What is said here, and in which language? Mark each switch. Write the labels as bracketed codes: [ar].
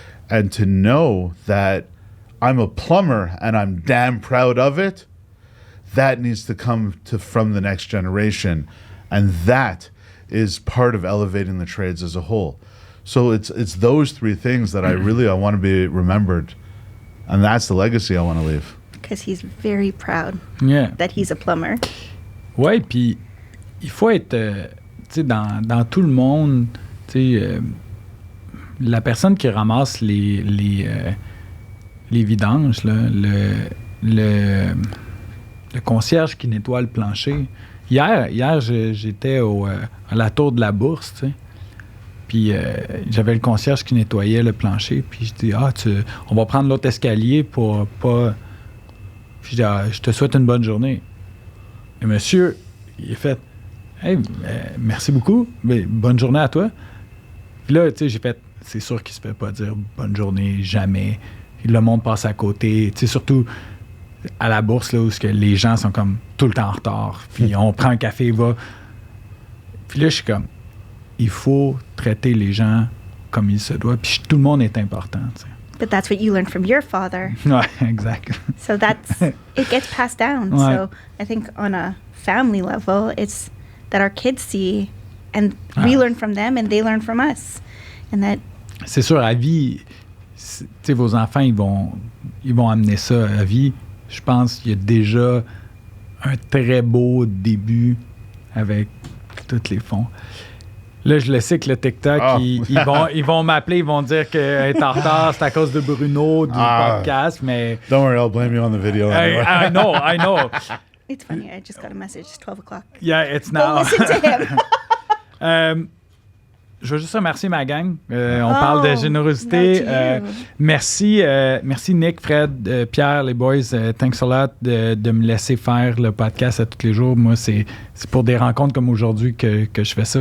[en] And to know that I'm a plumber and I'm damn proud of it, that needs to come from the next generation. And that is part of elevating the trades as a whole. So it's those 3 things that I want to be remembered. And that's the legacy I want to leave. Because he's very proud that he's a plumber. [fr] Ouais, puis il faut être, tu sais, dans tout le monde, tu sais, la personne qui ramasse les vidanges, là, le concierge qui nettoie le plancher. Hier j'étais à la tour de la Bourse, tu sais. Puis j'avais le concierge qui nettoyait le plancher. Puis je dis, on va prendre l'autre escalier pour pas... Puis je dis, je te souhaite une bonne journée. Et monsieur, il a fait, hey, merci beaucoup, mais bonne journée à toi. Puis là, tu sais, j'ai fait, c'est sûr qu'il se fait pas dire bonne journée, jamais. Le monde passe à côté, tu sais, surtout à la Bourse, là, où les gens sont comme tout le temps en retard. Puis on prend un café, va. Puis là, je suis comme, il faut traiter les gens comme il se doit. Puis tout le monde est important, tu sais. [en] but that's what you learned from your father. [fr] Ouais, exact. [en] So it gets passed down. [fr] Ouais. [en] So I think on a family level, it's that our kids see and we learn from them and they learn from us. And that... [fr] C'est sûr, à vie, tu sais, vos enfants, ils vont amener ça à vie. Je pense qu'il y a déjà un très beau début avec tous les fonds. Là, je le sais que le TikTok, ils vont m'appeler, ils vont dire qu'être en retard, c'est à cause de Bruno, du podcast, mais... [en] Don't worry, I'll blame you on the video. I know. It's funny, I just got a message, it's 12 o'clock. Yeah, it's now. Go listen to him. [fr] Je veux juste remercier ma gang. On parle de générosité. Merci Nick, Fred, Pierre, les boys. [en] Thanks a lot [fr] de me laisser faire le podcast à tous les jours. Moi, c'est pour des rencontres comme aujourd'hui que je fais ça.